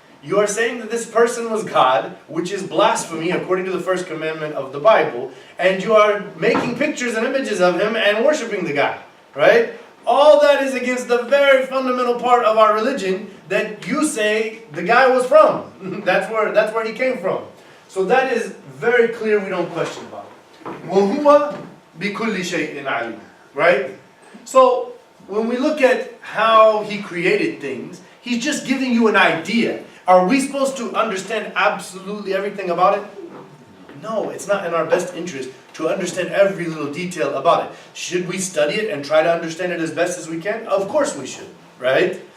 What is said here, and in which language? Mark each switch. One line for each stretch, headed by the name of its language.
English: You are saying that this person was God, which is blasphemy according to the first commandment of the Bible, and you are making pictures and images of him and worshiping the guy, right? All that is against the very fundamental part of our religion that you say the guy was from. That's where he came from. So that is very clear, we don't question about it.
Arabic: وَهُوَ بِكُلِّ شَيْءٍ عَلِيمٌ,
English: right? So when we look at how he created things, he's just giving you an idea. Are we supposed to understand absolutely everything about it? No, it's not in our best interest to understand every little detail about it. Should we study it and try to understand it as best as we can? Of course we should, right?